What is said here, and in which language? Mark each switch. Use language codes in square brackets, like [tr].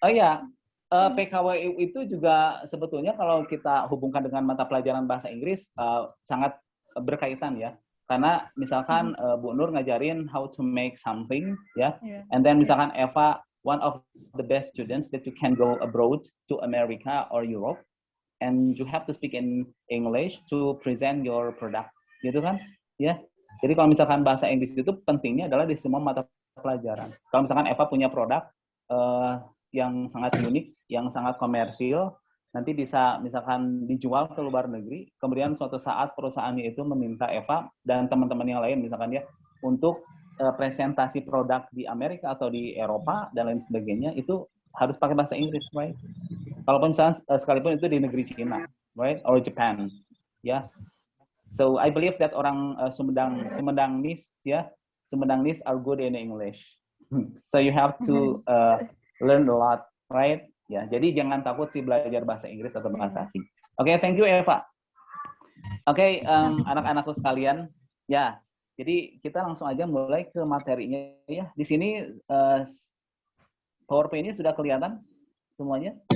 [id] Oh ya, PKWU itu juga sebetulnya kalau kita hubungkan dengan mata pelajaran bahasa Inggris sangat berkaitan ya. Karena misalkan Bu Nur ngajarin [en] how to make something ya, and then [id] misalkan Eva [en] one of the best students that you can go abroad to America or Europe, and you have to speak in English to present your product, [id] gitu kan? Ya. Jadi kalau misalkan bahasa Inggris itu pentingnya adalah di semua mata pelajaran. Kalau misalkan Eva punya produk yang sangat unik, yang sangat komersil, nanti bisa misalkan dijual ke luar negeri, kemudian suatu saat perusahaannya itu meminta Eva dan teman-teman yang lain misalkan ya untuk presentasi produk di Amerika atau di Eropa dan lain sebagainya, itu harus pakai bahasa Inggris, [en] right? [id] Kalaupun misalnya sekalipun itu di negeri Cina, [en] right, or Japan, [id] ya. [en] Yeah. So I believe that [id] orang Sumedangnis [en] are good in English. So you have to learn a lot, right? [id] Ya, jadi jangan takut sih belajar bahasa Inggris atau bahasa asing. Oke, [en] thank you Eva. [id] Oke, anak-anakku sekalian, ya. Jadi kita langsung aja mulai ke materinya ya. Di sini PowerPoint-nya sudah kelihatan semuanya?